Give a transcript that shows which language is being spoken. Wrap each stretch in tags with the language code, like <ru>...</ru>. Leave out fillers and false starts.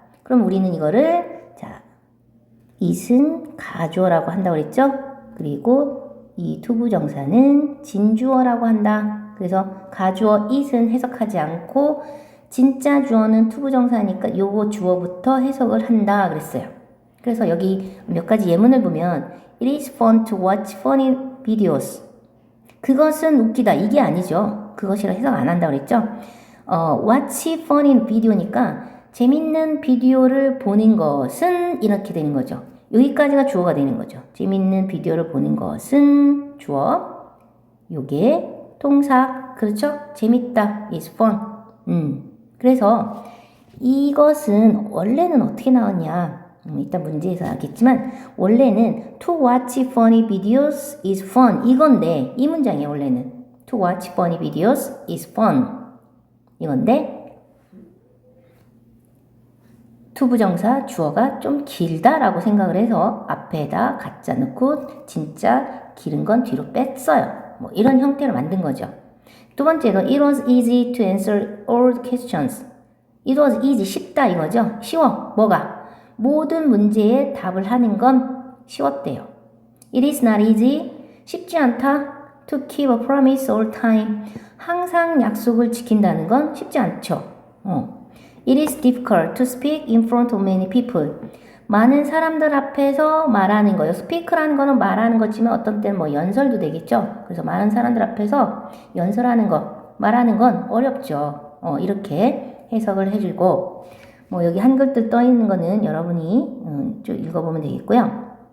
<ko>그럼 우리는 이거를 자 it은 가주어라고 한다고 그랬죠? 그리고 이 투부정사는 진주어라고 한다. 그래서 가주어 it은 해석하지 않고 진짜 주어는 투부정사니까 요거 주어부터 해석을 한다 그랬어요. 그래서 여기 몇 가지 예문을 보면</ko> <en>It is fun to watch funny videos.</en> <ko>그것은 웃기다. 이게 아니죠. 그것이라 해석 안 한다고 그랬죠.</ko> <en>watch funny video</en> <ko>니까 재밌는 비디오를 보는 것은 이렇게 되는 거죠. 여기까지가 주어가 되는 거죠. 재밌는 비디오를 보는 것은 주어. 요게 동사. 그렇죠? 재밌다.</ko> <en>is fun.</en> <ko>그래서 이것은 원래는 어떻게 나왔냐. 이따 문제에서 알겠지만 원래는</ko> <en>to watch funny videos is fun</en> <ko>이건데 이 문장이에요. 원래는</ko> <en>to watch funny videos is fun</en> <ko>이건데 투부정사 주어가 좀 길다라고 생각을 해서 앞에다 갖다 넣고 진짜 길은 건 뒤로 뺐어요. 뭐 이런 형태로 만든 거죠. 두 번째로</ko> <en>it was easy to answer all questions. it was easy</en> <ko>쉽다 이거죠. 쉬워. 뭐가? 모든 문제에 답을 하는 건 쉬웠대요.</ko> <en>It is not easy.</en> <ko>쉽지 않다.</ko> <en>To keep a promise all time.</en> <ko>항상 약속을 지킨다는 건 쉽지 않죠.</ko> <en>It is difficult to speak in front of many people.</en> <ko>많은 사람들 앞에서 말하는 거예요. speak라는 거는 말하는 거지만 어떤 때는 뭐 연설도 되겠죠. 그래서 많은 사람들 앞에서 연설하는 거, 말하는 건 어렵죠. 이렇게 해석을 해주고 뭐 여기 한글들 떠 있는 거는 여러분이 쭉 읽어보면 되겠고요.</ko>